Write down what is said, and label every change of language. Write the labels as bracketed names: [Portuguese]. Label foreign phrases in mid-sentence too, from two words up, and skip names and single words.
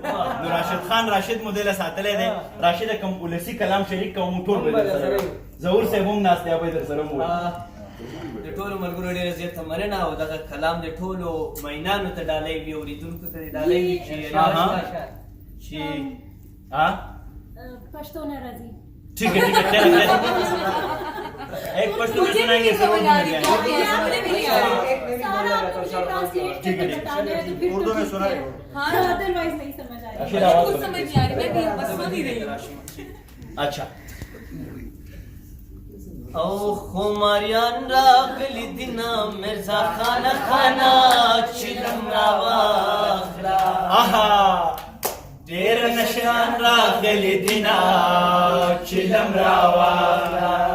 [Pashto] نو راشد خان راشد مو دله ساتلی دی. راشد کوم ولسي کلام شریک کوم ټول به درسره ظهور صاحب هم ناست دی به درسره مو د ټولو ملګرو ډېره زیاته مننه او دغه کلام د ټولو مینانو ته ډالۍ وي اورېدونکو ته دې ډالۍ وي چې پښتو نه راځي. [Urdu] ٹھیک ہے خیر ایک پشتو میں سنائیں گے ضرور اردو میں سنائیں. ادروائز نہیں سمجھ آ رہی. کچھ سمجھ نہیں آ رہی میں بس سن ہی رہی ہوں. اچھا [Pashto] او خماریان راغلی دینا مرزا خانه خانه چلم راواخلا. ډېر نشان راغلی دینا چلم راواخلا.